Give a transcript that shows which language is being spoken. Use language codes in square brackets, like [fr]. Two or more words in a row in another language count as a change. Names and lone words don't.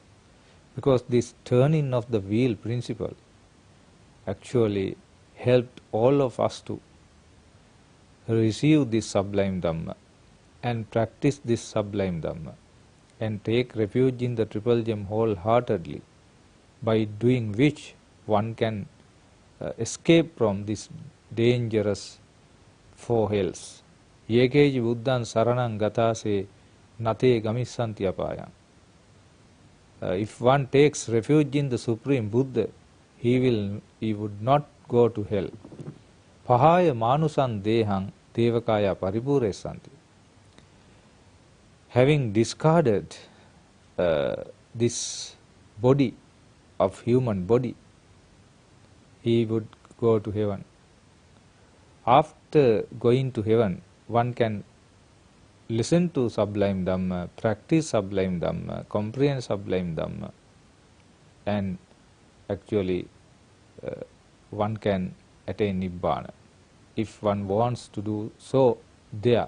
[en] Because this turning of the wheel principle actually helped all of us to receive this sublime Dhamma and practice this sublime Dhamma and take refuge in the Triple Gem wholeheartedly, by doing which one can escape from this dangerous four hells. [pi] Yekeji buddhan saranang gatase nate gamissanti apayam. [en] If one takes refuge in the Supreme Buddha, he would not go to hell. [pi] Pahaya manusan dehang devakaya paripuresanti. [en] Having discarded this body of human body, he would go to heaven. After going to heaven, one can listen to sublime Dhamma, practice sublime Dhamma, comprehend sublime Dhamma, and actually one can attain Nibbana if one wants to do so there.